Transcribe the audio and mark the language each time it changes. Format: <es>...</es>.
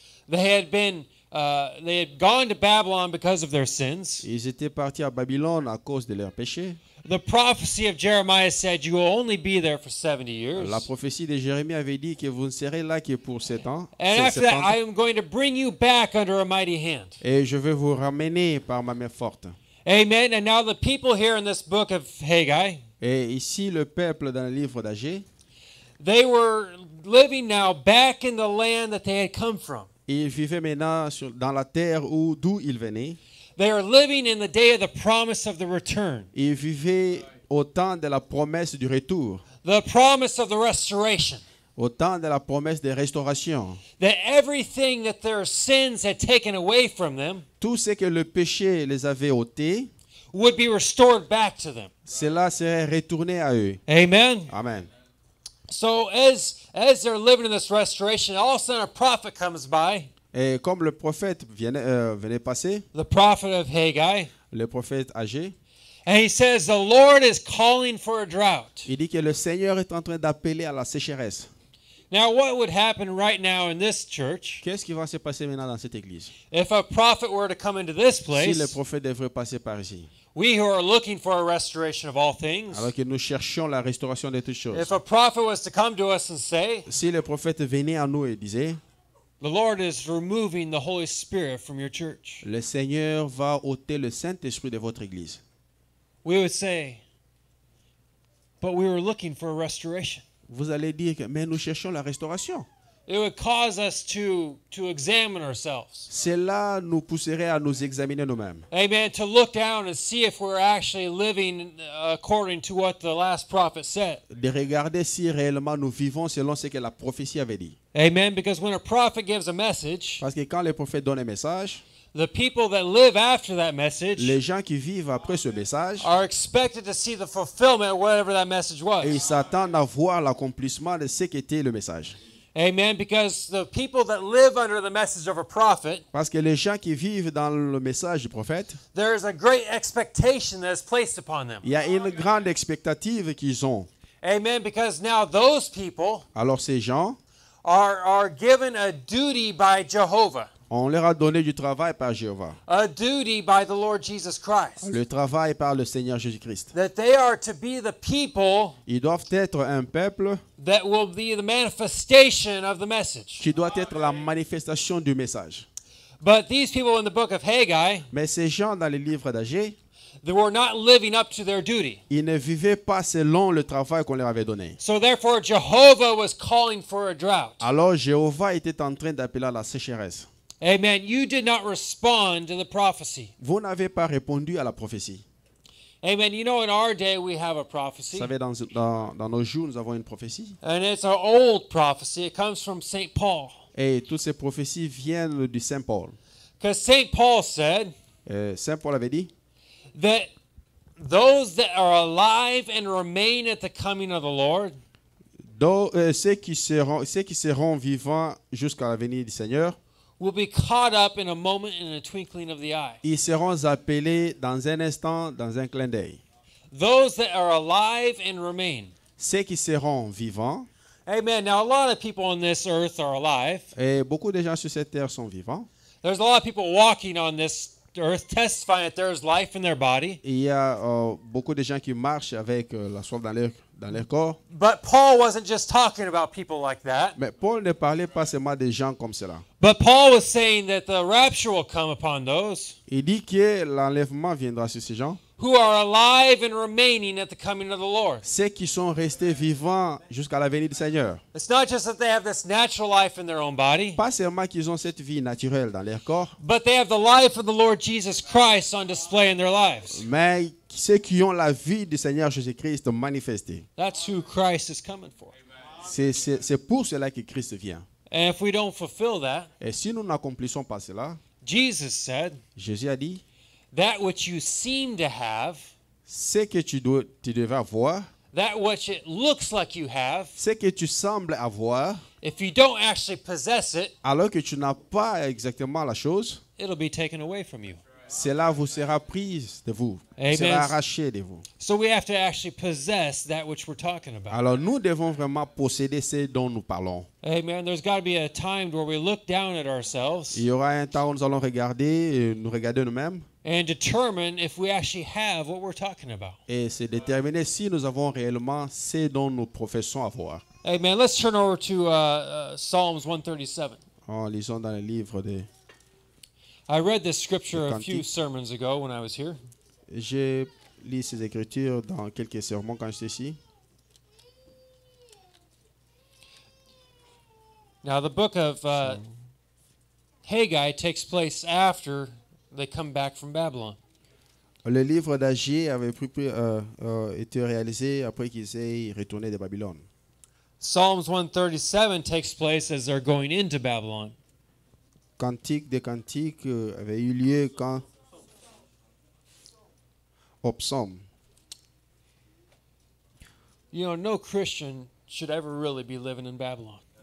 <en>They had gone to Babylon because of their sins.</en> <fr>Ils étaient partis à Babylone à cause de leurs péchés.</fr> <en>The prophecy of Jeremiah said, you will only be there for 70 years.</en> <fr>La prophétie de Jérémie avait dit que vous ne serez là que pour 7 ans.</fr> <en>And after that, I am going to bring you back under a mighty hand.</en> <fr>Et je vais vous ramener par ma main forte.</fr> <en>Amen. And now the people here in this book of Haggai,</en> <fr>Et ici, le peuple dans le livre d'Agé,</fr> <en>they were living now back in the land that they had come from.</en> <fr>ils vivaient maintenant dans la terre d'où ils venaient.</fr> <en>They are living in the day of the promise of the return,</en> <fr>Ils vivaient au temps de la promesse du retour,</fr> <en>the promise of the restoration,</en> <fr>au temps de la promesse de restauration.</fr> <en>that everything that their sins had taken away from them</en> <fr>Tout ce que le péché les avait ôtés,</fr> <en>would be restored back to them.</en> <fr>cela serait retourné à eux.</fr> <en>Amen. Amen. So as they're living in this restoration, all of a sudden a prophet comes by,</en> <fr>Et comme le prophète venait passer,</fr> <en>the prophet of Haggai,</en> <fr>le prophète Agé,</fr> <en>and he says, the Lord is calling for a drought.</en> <fr>il dit que le Seigneur est en train d'appeler à la sécheresse.</fr> <en>Now, what would happen right now in this church</en> <fr>Qu'est-ce qui va se passer maintenant dans cette église?</fr> <en>if a prophet were to come into this</en> <fr>Si le</fr> <en>place?</en> <fr>prophète devrait passer par ici,</fr> <en>We who are looking for a restoration of all things,</en> <fr>alors que nous cherchons la restauration de toutes choses.</fr> <en>if a prophet was to come to us and say,</en> <fr>Si le prophète venait à nous et disait,</fr> <en>the Lord is removing the Holy Spirit from your church,</en> <fr>le Seigneur va ôter le Saint-Esprit de votre église,</fr> <en>we would say, but we were looking for a restoration.</en> <fr>vous allez dire que mais nous cherchons la restauration.</fr> <en>It would cause us to examine ourselves.</en> <fr>Cela nous pousserait à nous examiner nous-mêmes,</fr> <en>Amen. To look down and see if we're actually living according to what the last prophet said.</en> <fr>de regarder si réellement nous vivons selon ce que la prophétie avait dit.</fr> <en>Amen. Because when a prophet gives a message,</en> <fr>Parce que quand le prophète donne un message,</fr> <en>the people that live after that message</en> <fr>les gens qui vivent après ce message,</fr> <en>are expected to see the fulfillment of whatever that message</en> <fr>et ils</fr> <en>was.</en> <fr>s'attendent à voir l'accomplissement de ce qu'était le message.</fr> <en>Amen. Because the people that live under the message of a prophet,</en> <fr>Parce que les gens qui vivent dans le message du prophète,</fr> <en>there is a great expectation that is placed upon them.</en> <fr>il y a une grande expectative qu'ils ont.</fr> <en>Amen. Because now those people</en> <fr>Alors ces gens,</fr> <en>are given a duty by Jehovah,</en> <fr>on leur a donné du travail par Jéhovah,</fr> <en>a duty by the Lord Jesus Christ,</en> <fr>le travail par le Seigneur Jésus-Christ.</fr> <en>that they are to be the people</en> <fr>Ils doivent être un peuple</fr> <en>that will be the manifestation of the message.</en> <fr>qui doit être la manifestation du message.</fr> <en>But these people in the book of Haggai,</en> <fr>Mais ces gens dans les livres d'Agé,</fr> <en>They were not living up to their duty.</en> <fr>Ils ne vivaient pas selon le travail qu'on leur avait donné.</fr> <en>So therefore, Jehovah was calling for a drought.</en> <fr>Alors Jéhovah était en train d'appeler à la sécheresse.</fr> <en>Amen. You did not respond to the prophecy.</en> <fr>Vous n'avez pas répondu à la prophétie.</fr> <en>Amen. You know, in our day, we have a</en> <fr>Vous</fr> <en>prophecy.</en> <fr>savez, dans nos jours, nous avons une prophétie.</fr> <en>And it's an old prophecy. It comes from St. Paul.</en> <fr>Et toutes ces prophéties viennent du Saint Paul.</fr> <en>Because St. Paul said</en> <fr>Saint Paul avait dit</fr> <en>that those that are alive and remain at the coming of the Lord</en> <fr>ceux qui seront vivants jusqu'à la venue du Seigneur,</fr> <en>will be caught up in a moment, in a twinkling of the eye.</en> <fr>ils seront appelés dans un instant, dans un clin d'œil.</fr> <en>Those that are alive and remain.</en> <fr>Ceux qui seront vivants,</fr> <en>Amen. Now, a lot of people on this earth are alive.</en> <fr>et beaucoup de gens sur cette terre sont vivants.</fr> <en>There's a lot of people walking on this earth testifying that there is life in their body.</en> <fr>Il y a beaucoup de gens qui marchent avec la soif dans leur corps.</fr> <en>But Paul wasn't just talking about people like that.</en> <fr>Mais Paul ne parlait pas seulement des gens comme cela.</fr> <en>But Paul was saying that the rapture will come upon those</en> <fr>Il dit que l'enlèvement viendra sur ces gens.</fr> <en>who are alive and remaining at the coming of the Lord.</en> <fr>Ceux qui sont restés vivants jusqu'à la venue du Seigneur.</fr> <en>It's not just that they have this natural life in their own body,</en> <fr>Pas seulement qu'ils ont cette vie naturelle dans leur corps,</fr> <en>but they have the life of the Lord Jesus Christ on display in their lives.</en> <fr>mais ceux qui ont la vie du Seigneur Jésus-Christ manifestée.</fr> <en>That's who Christ is coming for.</en> <fr>C'est pour cela que Christ vient.</fr> <en>And if we don't fulfill that,</en> <fr>Et si nous n'accomplissons pas cela,</fr> <en>Jesus said,</en> <fr>Jésus a dit,</fr> <en>that which you seem to have,</en> <fr>ce que tu devais avoir,</fr> <en>that which it looks like you have,</en> <fr>ce que tu sembles avoir,</fr> <en>if you don't actually possess it,</en> <fr>alors que tu n'as pas exactement la chose,</fr> <en>it'll be taken away from you.</en> <fr>cela vous sera pris de vous,</fr> <en>Amen.</en> <fr>sera arraché de vous.</fr> <en>So we have to actually possess that which we're talking about.</en> <fr>Alors nous devons vraiment posséder ce dont nous parlons.</fr> <en>Amen. There's got to be a time where we look down at ourselves</en> <fr>Il y aura un temps où nous allons nous regarder nous-mêmes</fr> <en>and determine if we actually have what we're talking about.</en> <fr>et se déterminer si nous avons réellement ce dont nous professons avoir.</fr> <en>Amen. Let's turn over to Psalms 137.</en> <fr>En lisant dans le livre de...</fr> <en>I read this scripture a</en> <fr>Cantique.</fr> <en>few sermons ago when I was here.</en> <fr>J'ai lu ces écritures dans quelques sermons quand j'étais ici.</fr> <en>Now, the book of Haggai takes place after they come back from Babylon.</en> <fr>Le livre d'Agé avait été réalisé après qu'ils aient retourné de Babylone.</fr> <en>Psalms 137 takes place as they're going into Babylon.</en> <fr>Cantique des cantiques avait eu lieu quand au psaume.</fr> <en>You know, no Christian should ever really be living in Babylon.</en>